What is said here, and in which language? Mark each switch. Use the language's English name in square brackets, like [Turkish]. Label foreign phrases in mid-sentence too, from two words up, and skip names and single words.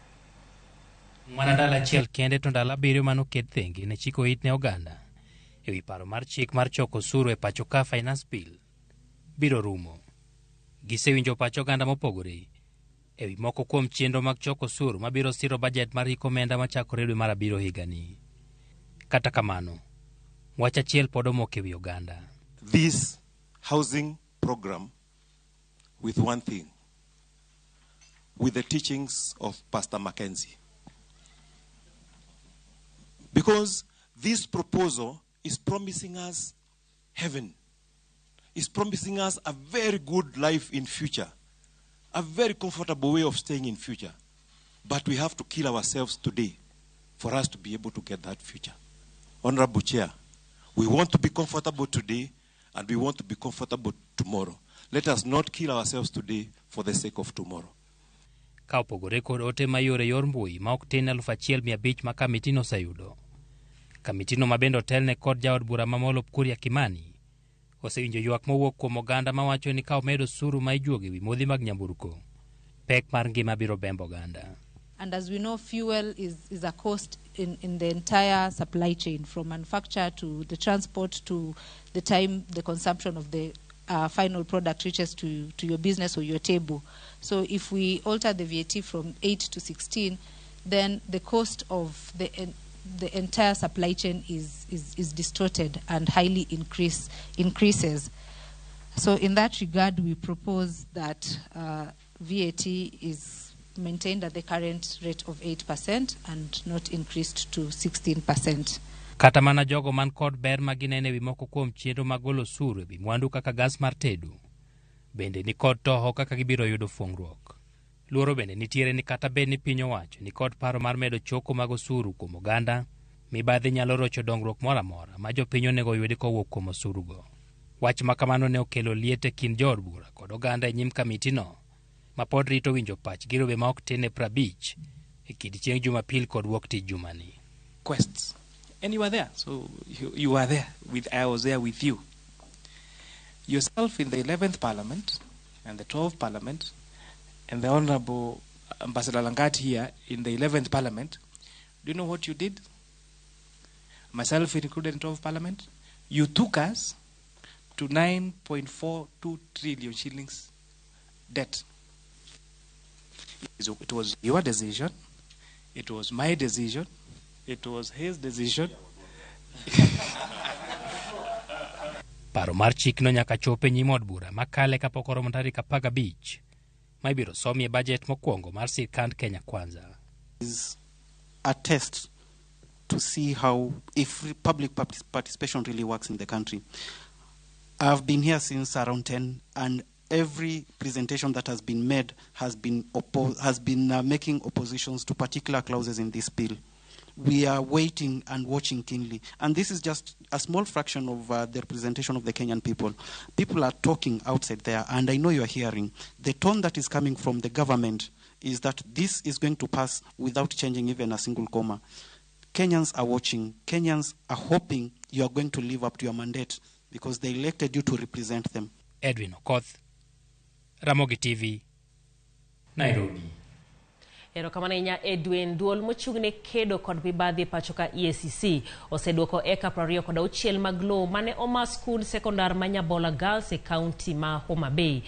[Luo (Kenya and Tanzania)] Manadala achiel kende to ndalo 7 manoket thenge ne chiko it ne oganda ewi paro mar chik mar choko osuru e pacho ka [English] finance bill [Luo (Kenya and Tanzania)] biro rumo. Gisewinjo pacho oganda mopogore ewi moko kuom chenro mag choko osuru mabiro siro budget mar hiko omenda machakore dwe mar 7 higani. Kata kamano, wach achiel pod omok ewi oganda. [English] This housing program with one thing, with the teachings of Pastor Mackenzie. Because this proposal is promising us heaven. It's promising us a very good life in future. A very comfortable way of staying in future. But we have to kill ourselves today for us to be able to get that future. Honorable Chair, we want to be comfortable today and we want to be comfortable tomorrow. Let us not kill ourselves today for the sake of tomorrow. [Luo (Kenya and Tanzania)] Ka opogore kod ote mayore yor mbui ma ok tin 1,500 ma kamitino oseyudo. Kamitino mabendo telne kod jaod bura mamolo Kuria Kimani osewinjo ywak mowuok kuom oganda mawacho ni ka omedo osuru ma ijuogo ewi modhi mag nyamburko pek mar ngima biro bembo oganda. [English] And as we know, fuel is a cost in the entire supply chain, from manufacture to the transport to the time the consumption of the final product reaches to your business or your table. So if we alter the VAT from 8 to 16, then the cost of the entire supply chain is distorted and highly increases. So in that regard, we propose that VAT is maintained at the current rate of 8% and not increased to 16%. [Luo (Kenya and Tanzania)] Kata mana jogo man kod ber maginene wi moko kuom chenro magolo osuru ewi mwandu kaka gas mar tedo bende ni kod toho kaka gibiro yudo fuong'ruok. Luoro bende nitiere ni kata bed ni piny owacho ni kod paro mar medo choko mag osuru kuom oganda, mibadhi nyalo rocho dongruok moro amora ma jopiny onego yudi kowuok kuom osurugo. Wach makamano ne okelo liet e kind jood bura kod oganda e nyim kamitino ma pod rito winjo pach girobe ma ok tin e 50 e kind chieng' Jumapil kod wuok tich jumani. [English] Quests. And you were there. So you were there. I was there with you. Yourself in the 11th Parliament and the 12th Parliament and the Honorable Ambassador Langat here in the 11th Parliament. Do you know what you did? Myself included in 12th Parliament. You took us to 9.42 trillion shillings debt. It was your decision. It was my decision. It was his decision. [Luo (Kenya and Tanzania)] Paro mar chikno nyaka chope nyim od bura makale kapok oromo tarik 15 ma ibiro somie budget mokwongo mar sirkand Kenya Kwanza. [English] Is a test to see how if public participation really works in the country. I've been here since around 10, and every presentation that has been made has been making oppositions to particular clauses in this bill. We are waiting and watching keenly. And this is just a small fraction of the representation of the Kenyan people. People are talking outside there, and I know you are hearing. The tone that is coming from the government is that this is going to pass without changing even a single comma. Kenyans are watching. Kenyans are hoping you are going to live up to your mandate because they elected you to represent them. Edwin Okoth, Ramogi TV, Nairobi. [Luo (Kenya and Tanzania)] Erokamano nya Edwin. Duol mochung'ne kedo kod mibadhi pachoka EACC oseduoko eka 26 mag lowo mane oma skul sekondar ma Nyabola Girls e kaunti ma Homa Bay.